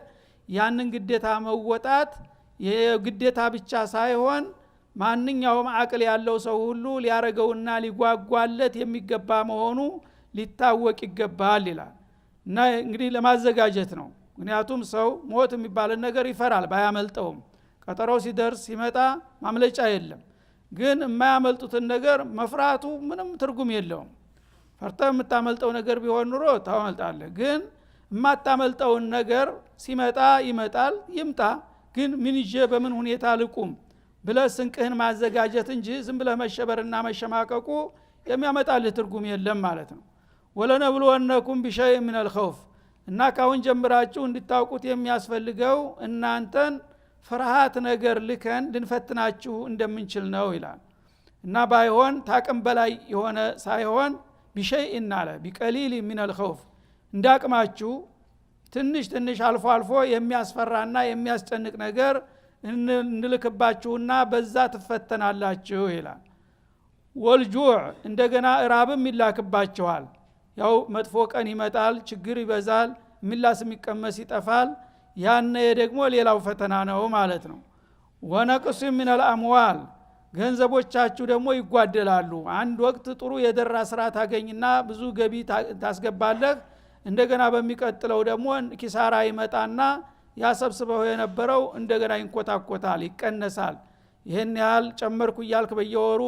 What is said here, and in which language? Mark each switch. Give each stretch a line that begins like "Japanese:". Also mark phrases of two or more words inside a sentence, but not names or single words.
Amharic: ያንን ግዴታ መወጣት የግዴታ ብቻ ሳይሆን ማንኛውም አቅል ያለው ሰው ሁሉ ሊያረገውና ሊጓጓለት የሚገባ መሆኑ ሊታወቅ ይገባል ይላል። እና እንግዲህ ለማዘጋጀት ነው። ምክንያቱም ሰው ሞት የሚባል ነገር ይፈራል ባያመልጠውም። ቀጠሮው ሲደርስ ሲመጣ ማምለጫ የለም። ግን የማያመልጡትን ነገር መፍራቱ ምንም ትርጉም የለውም። ፈርተህ የምታመልጠው ነገር ቢሆን ኑሮ ታመልጣለህ። ግን የማታመልጠውን ነገር ሲመጣ ይመጣል፣ ይምጣ። ግን ምን ይዤ በምን ሁኔታ ልቁም ብለህ ስንቅህን ማዘጋጀት እንጂ ዝም ብለህ መሸበርና መሸማቀቁ የሚያመጣልህ ትርጉም የለም ማለት ነው።
Arabic: ولنبلونكم بشيء من الخوف
Amharic: እና ካሁን ጀምራችሁ እንድታውቁት የሚያስፈልገው እናንተን ፍርሃት ነገር ልከን ልንፈትናችሁ እንደምንችል ነው ይላል። እና ባይሆን ታቅም በላይ የሆነ ሳይሆን ቢሸይء አለ
Arabic: بقليل من الخوف
Amharic: እንዳቅማችሁ ትንሽ ትንሽ አልፎ አልፎ የሚያስፈራና የሚያስጨንቅ ነገር እንልክባችሁና በዛ ትፈተናላችሁ ይላል። ወልጁዕ እንደገና እራብም ይላክባችኋል። ያው መጥፎ ቀን ይመጣል፣ ችግር ይበዛል፣ ሚላስ የሚቀመስ ይጠፋል። ያነ ደግሞ ሌላው ፈተና ነው ማለት ነው።
Arabic: ونقص من الاموال
Amharic: ገንዘቦቻችሁ ደግሞ ይጓደላሉ። አንድ ወቅት ጥሩ የደራ ስራ ታገኝና ብዙ ገቢ ታስገባለህ። እንደገና በሚቀጥለው ደግሞ ኪሳራ ይመጣና ያሰብስበው የነበረው እንደገና ይንኮታኮታል፣ ይቀነሳል። ይሄን ያህል ጨመርኩ እያልክ በየወሩ